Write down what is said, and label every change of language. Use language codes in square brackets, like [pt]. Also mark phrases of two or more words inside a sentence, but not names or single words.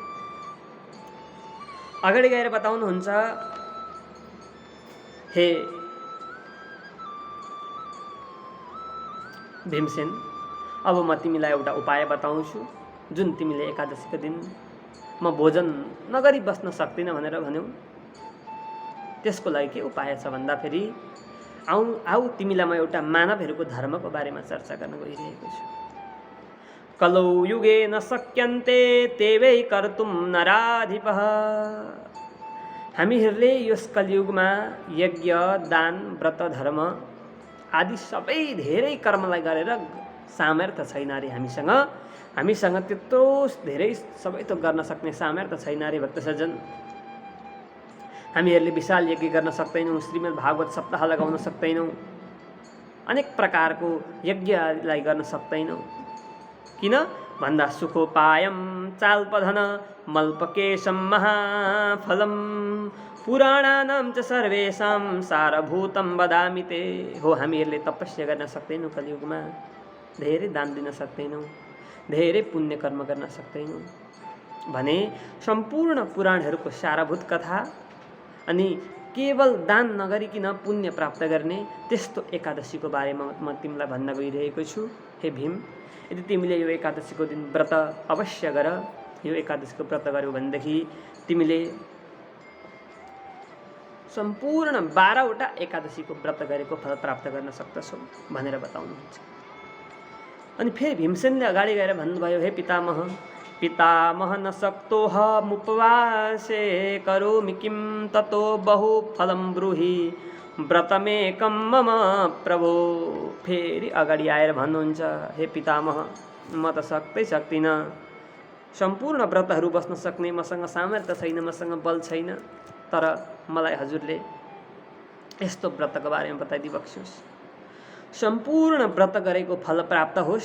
[ne] अगाडि गएर बताउनुहुन्छ, हे भीमसेन, अब म तिमीलाई एउटा उपाय बताउँछु, जुन तिमीले एकादशीको दिन म भोजन नगरी बस्न सक्दिनँ भनेर भन्यौ। त्यसको लागि के उपाय छ भन्दाखेरि आऊ तिमीलाई म एउटा मानवहरूको धर्मको बारेमा चर्चा गर्न गइरहेको छु। [sa] कलौ युगे न शक्यन्ते तेवै कर्तुं नराधिपः। [ne] हामीहरूले यस कलियुगमा यज्ञ, दान, व्रत, धर्म आदि सबै धेरै कर्मलाई गरेर सामर्थ्य छैन अरे हामीसँग त्यत्रो धेरै सबै त गर्न सक्ने सामर्थ्य छैन अरे भक्त सज्जन। हामीहरूले विशाल यज्ञ गर्न सक्दैनौँ, श्रीमद् भागवत सप्ताह लगाउन सक्दैनौँ, अनेक प्रकारको यज्ञलाई गर्न सक्दैनौँ। किन भन्दा [sa] सुखोपायम चाल्पधन मल्पकेशम महाफलम पुराणानां च सर्वेषां सारभूतं वदामि ते। [ne] हो, हामीहरूले तपस्या गर्न सक्दैनौँ, कलियुगमा धेरै दान दिन सक्दैनौँ, धेरै पुण्य कर्म गर्न सक्दैनौँ भने सम्पूर्ण पुराणहरूको सारभूत कथा अनि केवल दान नगरिकन पुण्य प्राप्त गर्ने त्यस्तो एकादशीको बारेमा म तिमीलाई भन्न गइरहेको छु। हे भीम, यदि तिमीले यो एकादशीको दिन व्रत अवश्य गर। यो एकादशीको व्रत गर्यौ भनेदेखि तिमीले सम्पूर्ण 12वटा एकादशीको व्रत गरेको फल प्राप्त गर्न सक्दछौ भनेर बताउनुहुन्छ। अनि फेरि भीमसेनले अगाडि गएर भन्नुभयो, [sa] हे पितामह, पितामह न शक्तोऽहमुपवासे करोमि किं ततो बहु फलं ब्रूहि व्रतमेकं मम प्रभो। [ne] फेरि अगाडि आएर भन्नुहुन्छ, हे पितामह, म त सक्दिनँ, सम्पूर्ण व्रतहरू बस्न सक्ने मसँग सामर्थ्य छैन, मसँग बल छैन, तर मलाई हजुरले यस्तो व्रतको बारेमा बताइदिबक्सोस्, सम्पूर्ण व्रत गरेको फल प्राप्त होस्।